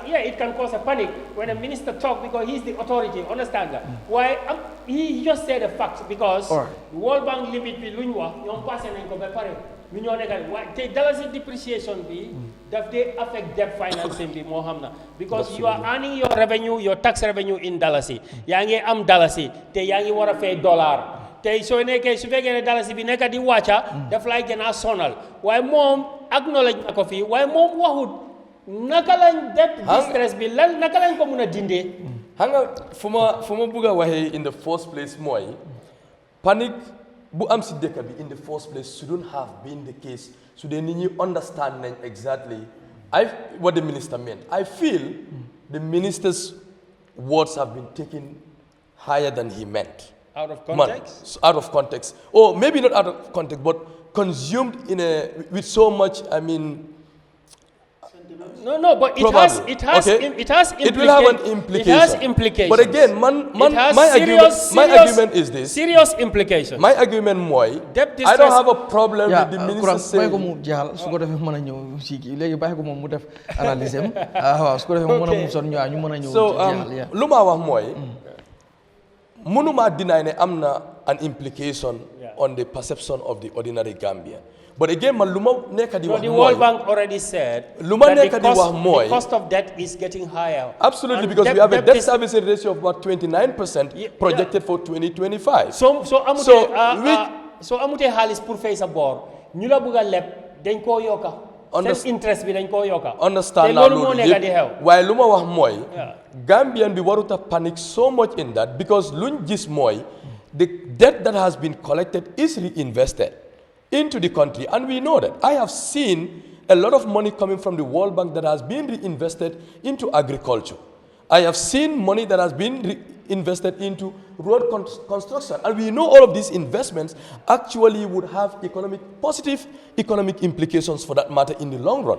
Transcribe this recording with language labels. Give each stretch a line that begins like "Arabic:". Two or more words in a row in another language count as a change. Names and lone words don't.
English: Yeah, it can cause a panic when a minister talk, because he's the authority. Understand that? Why? He just said the facts, because the World Bank limit be lunywa. You pass and go be the dollars depreciation be that they affect debt financing be Mohamna, because you are earning your revenue, your tax revenue in dollars.
Wolof: Yangi am dollars, te yangi wara pay dollar. Te so neke su fekene dollars bi neka di wacha def lay gëna sonal. Why mom acknowledge nako fi, why mom waxut naka lañ
English: debt distress
Wolof: bi lan naka lañ ko mëna dindé. Hanga fuma buga waxe
English: in the first place
Wolof: moy panic bu am si dëkk bi
English: in the first place shouldn't have been the case. So they need to understand exactly what the minister meant. I feel the minister's words have been taken higher than he meant. Out of context? Out of context. Or maybe not out of context, but consumed with so much, I mean. No, but it has implications. It will have an implication. It has implications. But again, my argument is this. Serious implications. My argument moy, I don't have a problem with the minister saying. So,
Wolof: luma wax moy, munuma
English: deny
Wolof: ne amna
English: an implication on the perception of the ordinary Gambian. But again, the World Bank already said that the cost of debt is getting higher. Absolutely, because we have a debt service ratio of about 29% projected for 2025.
Wolof: So amute halis pour fay sa bor. Ñu la bëgga lepp dañ ko yoka. Sen interest bi dañ ko yoka.
English: Understand
Wolof: na lolu.
English: Why
Wolof: luma wax moy Gambian bi waruta
English: panic so much in that, because
Wolof: luñ gis moy
English: the debt that has been collected is reinvested into the country, and we know that. I have seen a lot of money coming from the World Bank that has been reinvested into agriculture. I have seen money that has been reinvested into road construction, and we know all of these investments actually would have positive economic implications for that matter in the long run.